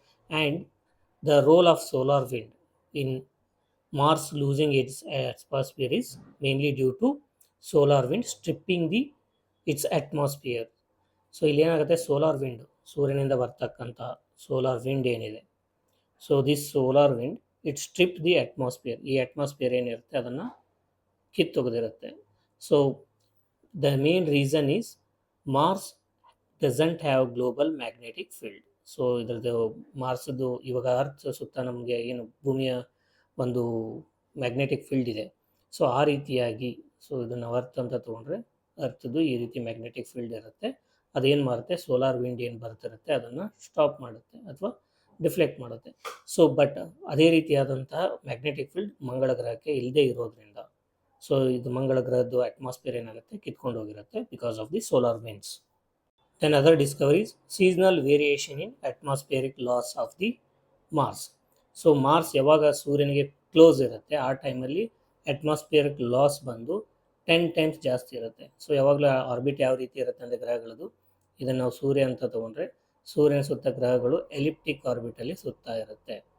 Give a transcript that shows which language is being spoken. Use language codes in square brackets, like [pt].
[en] And the role of solar wind in Mars losing its atmosphere is mainly due to solar wind stripping its atmosphere. [kn] So ಇಲ್ಲಿ ಏನಾಗುತ್ತೆ, solar wind, ಸೂರ್ಯನಿಂದ ಬರ್ತಕ್ಕಂಥ solar wind ಏನಿದೆ, so [en] This solar wind it strip the atmosphere. [kn] ಈ atmosphere ಏನಿರುತ್ತೆ ಅದನ್ನು ಕಿತ್ತೊಗೆದಿರುತ್ತೆ. So [en] The main reason is Mars doesn't have global magnetic field. [kn] So ಇದರದ್ದು ಮಾರ್ಸದ್ದು ಇವಾಗ ಅರ್ತ್ ಸುತ್ತ ನಮಗೆ ಏನು ಭೂಮಿಯ ಒಂದು ಮ್ಯಾಗ್ನೆಟಿಕ್ ಫೀಲ್ಡ್ ಇದೆ, ಸೊ ಆ ರೀತಿಯಾಗಿ, ಸೊ ಇದನ್ನು ಅರ್ತ್ ಅಂತ ತೊಗೊಂಡ್ರೆ ಅರ್ಥದ್ದು ಈ ರೀತಿ ಮ್ಯಾಗ್ನೆಟಿಕ್ ಫೀಲ್ಡ್ ಇರುತ್ತೆ. ಅದೇನು ಮಾಡುತ್ತೆ, ಸೋಲಾರ್ ವಿಂಡ್ ಏನು ಬರ್ತಿರುತ್ತೆ ಅದನ್ನು ಸ್ಟಾಪ್ ಮಾಡುತ್ತೆ ಅಥವಾ ಡಿಫ್ಲೆಕ್ಟ್ ಮಾಡುತ್ತೆ. ಸೊ ಬಟ್ ಅದೇ ರೀತಿಯಾದಂತಹ ಮ್ಯಾಗ್ನೆಟಿಕ್ ಫೀಲ್ಡ್ ಮಂಗಳ ಗ್ರಹಕ್ಕೆ ಇಲ್ಲದೆ ಇರೋದ್ರಿಂದ, ಸೊ ಇದು ಮಂಗಳ ಗ್ರಹದ್ದು ಅಟ್ಮಾಸ್ಫಿಯರ್ ಏನಾಗುತ್ತೆ, ಕಿತ್ಕೊಂಡು ಹೋಗಿರುತ್ತೆ [en] Because of the solar winds. Then other discoveries, seasonal variation in atmospheric loss of the Mars. [kn] So Mars ಯಾವಾಗ ಸೂರ್ಯನಿಗೆ ಕ್ಲೋಸ್ ಇರುತ್ತೆ ಆ ಟೈಮಲ್ಲಿ ಅಟ್ಮಾಸ್ಫಿಯರಿಕ್ ಲಾಸ್ ಬಂದು 10 ಟೈಮ್ಸ್ ಜಾಸ್ತಿ ಇರುತ್ತೆ. ಸೊ ಯಾವಾಗಲೂ ಆರ್ಬಿಟ್ ಯಾವ ರೀತಿ ಇರುತ್ತೆ ಅಂದರೆ ಗ್ರಹಗಳದು, ಇದನ್ನು ನಾವು ಸೂರ್ಯ ಅಂತ ತೊಗೊಂಡ್ರೆ ಸೂರ್ಯನ ಸುತ್ತ ಗ್ರಹಗಳು ಎಲಿಪ್ಟಿಕ್ ಆರ್ಬಿಟಲ್ಲಿ ಸುತ್ತಾ ಇರುತ್ತೆ.